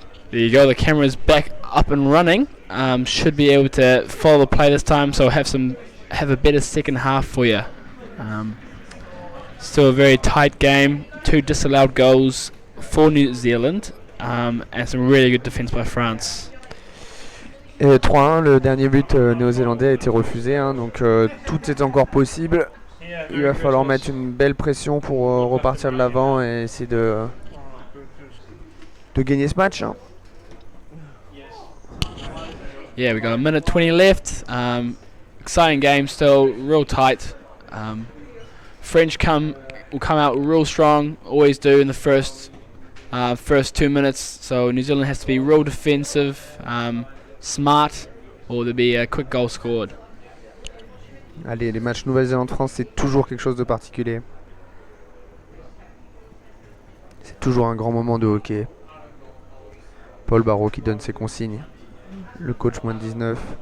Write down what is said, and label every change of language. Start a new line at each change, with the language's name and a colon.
English: There you go. The camera's back up and running. Should be able to follow the play this time, so have a better second half for you. Still a very tight game. 2 disallowed goals for New Zealand, and some really good defense by France.
French: Et 3-1, le dernier but néo-zélandais a été refusé, hein, donc tout est encore possible. Il va falloir mettre une belle pression pour repartir de l'avant et essayer de gagner ce match. Hein.
English: Yeah, we got a minute 20 left. Exciting game still, real tight. French will come out real strong, always do in the first 2 minutes. So New Zealand has to be real defensive, smart, or there'll be a quick goal scored.
French: Allez, les matchs Nouvelle-Zélande-France, c'est toujours quelque chose de particulier. C'est toujours un grand moment de hockey. Paul Barreau qui donne ses consignes. Le coach moins de 19.